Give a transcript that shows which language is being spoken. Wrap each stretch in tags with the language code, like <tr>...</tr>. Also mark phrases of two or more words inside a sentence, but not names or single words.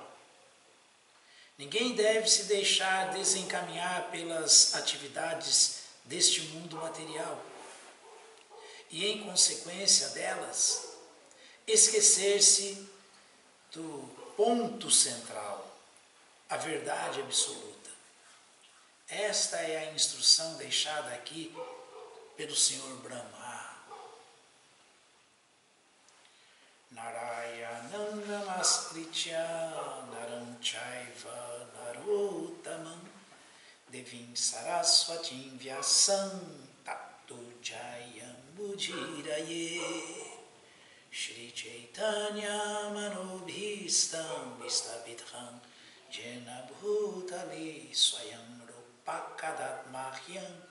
<pt>Ninguém deve se deixar desencaminhar pelas atividades deste mundo material e, em consequência delas, esquecer-se do ponto central, a verdade absoluta. Esta é a instrução deixada aqui pelo Senhor Brahma.</pt> <sa>नारायणम् नमस्कृत्य नरम् चैव नरोत्तमम् देवीम् सरस्वतीम् व्यासम् ततो जयम् मुदिरये श्री चैतन्य मनोभीष्टम् विस्तापिथम् जेन भूतले स्वयम् रूपकदत् मह्यम्</sa>